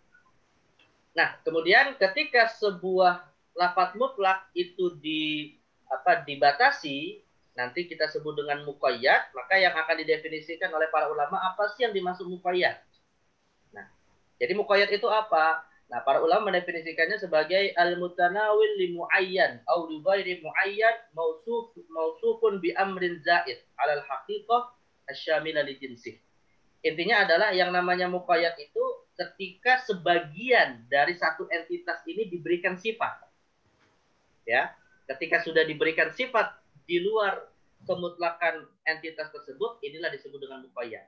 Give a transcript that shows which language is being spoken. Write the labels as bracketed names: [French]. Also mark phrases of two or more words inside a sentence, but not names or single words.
[Indonesian] Nah, kemudian ketika sebuah lafadz mutlak itu dibatasi, nanti kita sebut dengan muqayyad, maka yang akan didefinisikan oleh para ulama apa sih yang dimaksud muqayyad. Nah, jadi muqayyad itu apa? Nah, para ulama mendefinisikannya sebagai [Arabic] المتناول لمعين أو لغير معين موصوف بأمر زائد على الحقيقة الشاملة لجنسه. [Indonesian] Intinya adalah yang namanya muqayyad itu ketika sebagian dari satu entitas ini diberikan sifat. Ya, ketika sudah diberikan sifat di luar kemutlakan entitas tersebut, inilah disebut dengan muqayyad.